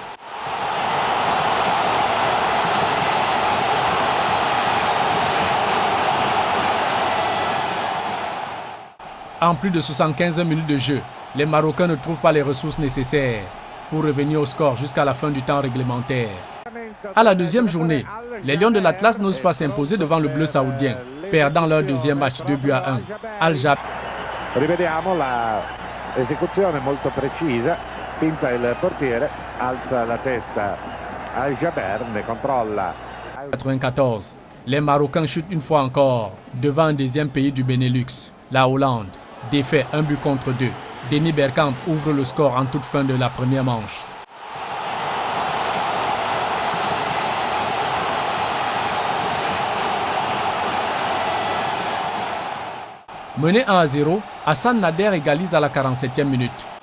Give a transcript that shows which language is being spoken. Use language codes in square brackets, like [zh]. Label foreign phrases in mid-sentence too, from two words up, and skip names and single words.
[fr] En plus de 75 minutes de jeu, les Marocains ne trouvent pas les ressources nécessaires pour revenir au score jusqu'à la fin du temps réglementaire. À la deuxième journée, les Lions de l'Atlas n'osent pas s'imposer devant le bleu saoudien, perdant leur deuxième match 2-1. Al-Jaber. [it] Rivediamo la esecuzione molto precisa, finta il portiere, alza la testa Al-Jaber, ne controlla. 94. [fr] Les Marocains chutent une fois encore devant un deuxième pays du Benelux, la Hollande. Défait 1-2. Denis Bergkamp ouvre le score en toute fin de la première manche. Mené 1-0, Hassan Nader égalise à la 47e minute.